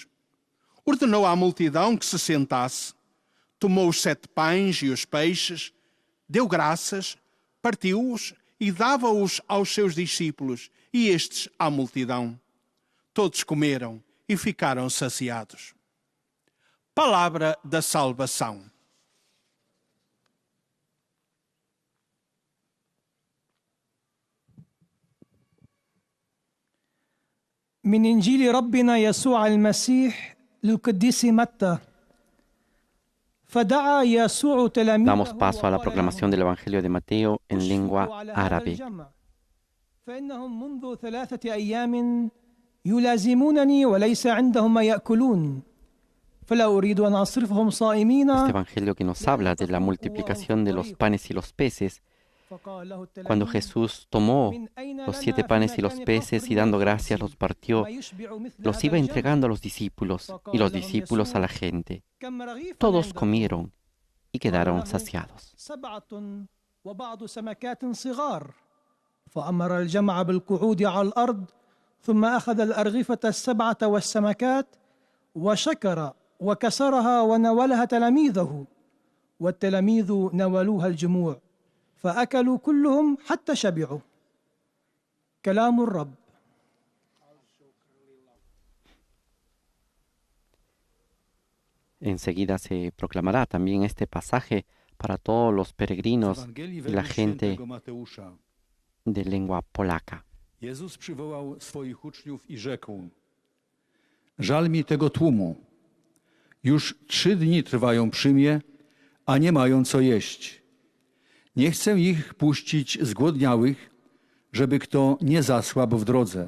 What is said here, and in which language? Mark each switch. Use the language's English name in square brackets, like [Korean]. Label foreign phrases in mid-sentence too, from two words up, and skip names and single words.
[Portuguese] Ordenou à multidão que se sentasse. Tomou os 7 pães e os peixes, deu graças, partiu-os e dava-os aos seus discípulos, e estes à multidão. Todos comeram e ficaram saciados. Palavra da salvação. [Arabic] من إنجيل ربنا يسوع المسيح للقديس متى. فدعا يسوع تلاميذه. [Spanish] Damos paso a la proclamación del Evangelio de Mateo en lengua árabe. [Arabic] فإنهم منذ 3 أيام يلازمونني وليس عندهم ما يأكلون. فلا أريد أن أصرفهم صائمين. [Spanish] Este Evangelio que nos habla de la multiplicación de los panes y los peces. Cuando Jesús tomó los 7 panes y los peces y dando gracias los partió, los iba entregando a los discípulos y los discípulos a la gente. Todos comieron y quedaron saciados. [Arabic] فأمر الجمع بالقعود على الأرض ثم أخذ الأرغفة 7 والسمكات وشكر وكسرها وناولها تلاميذه والتلاميذ ناولوها الجموع فأكلوا كلهم حتى شبعوا. كلام الرب. [Spanish] Enseguida se proclamará también este pasaje para todos los peregrinos y la gente de lengua polaka. [Polish] Jezus przywołał swoich uczniów i rzekł: Żal mi tego tłumu. Już 3 dni trwają przy mnie, a nie mają co jeść. Nie chcę ich puścić zgłodniałych, żeby kto nie zasłabł w drodze.